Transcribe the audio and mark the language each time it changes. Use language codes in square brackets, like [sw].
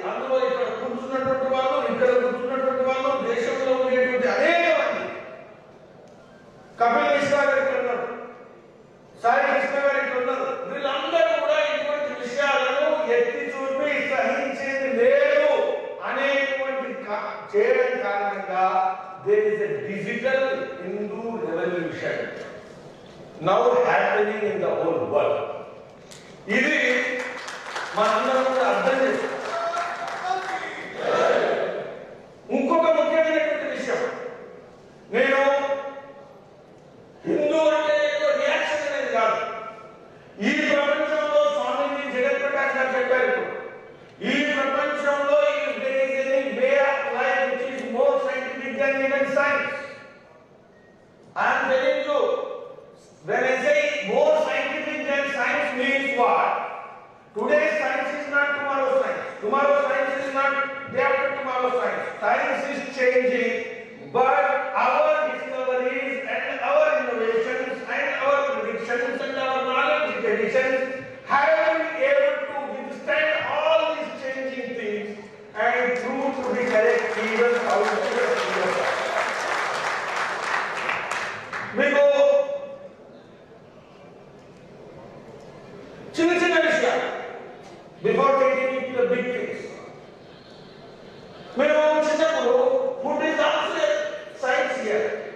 [te] అందులో ఇక్కడ కూర్చున్నటువంటి వాళ్ళు, ఇక్కడ కూర్చున్నటువంటి వాళ్ళు, దేశంలో ఉండేటువంటి అనేక మంది, కపిల్ మిశ్రా గారు ఇక్కడ ఉన్నారు, సాయి కృష్ణ గారు ఇక్కడ ఉన్నారు, వీళ్ళందరూ కూడా ఇటువంటి విషయాలను ఎత్తి చూపి సహించేది లేదు అనేటువంటి చేయడం [en] digital Hindu revolution now happening in the whole world. [te] ఇది మనందరం కూడా అర్థం చేసుకోవాలి. ఇంకొక ముఖ్యమైనటువంటి విషయం, నేను హిందూ అంటే ఏదో రియాక్షన్ అనేది కాదు. ఈ ప్రపంచంలో స్వామీజీ జగత్ ప్రకాష్ గారు చెప్పారు, ఈ ప్రపంచంలో [en] Way of life which is more scientific than even science. I am telling you, when I say more scientific than science means what? Today's science is not tomorrow's science. Tomorrow's science is not day after tomorrow's science. Science is changing, but our discoveries and our innovations and our predictions and our knowledge additions have been able to withstand all these changing things and prove to be correct even out of the years. [te] మీకు చిన్న చిన్న విషయాలు, [en] Before taking it to the big things. [te] మేము చిన్నప్పుడు [en] Food is also science here.